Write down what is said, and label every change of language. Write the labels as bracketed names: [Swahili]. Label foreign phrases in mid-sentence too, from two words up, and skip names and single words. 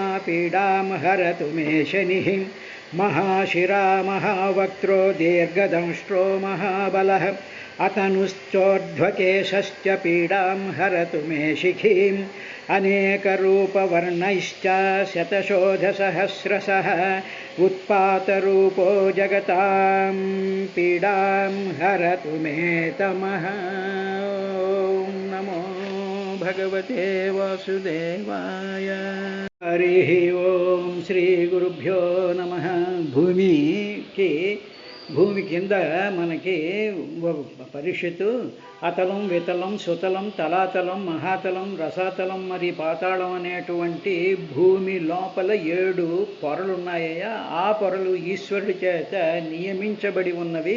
[Sanskrit] पीडां हरतु मे शनिः महाशिरा महावक्त्रो दीर्घदंष्ट्रो महाबलः अतनुश्चोर्ध्वकेशश्च पीडां हरतु मे शिखीम् अनेकरूपवर्णैश्च शतशोधसहस्रशः उत्पातरूपो जगतां पीडां हरतु मे तमः। ॐ नमो भगवते वासुदेवाय। हरिः ओं श्रीगुरुभ्यो नमः। [Telugu] భూమి కింద మనకి పరిషత్తు అతలం వితలం సుతలం తలాతలం మహాతలం రసాతలం మరి పాతాళం అనేటువంటి భూమి లోపల 7 పొరలు ఉన్నాయ్యా. ఆ పొరలు ఈశ్వరుడి చేత నియమించబడి ఉన్నవి.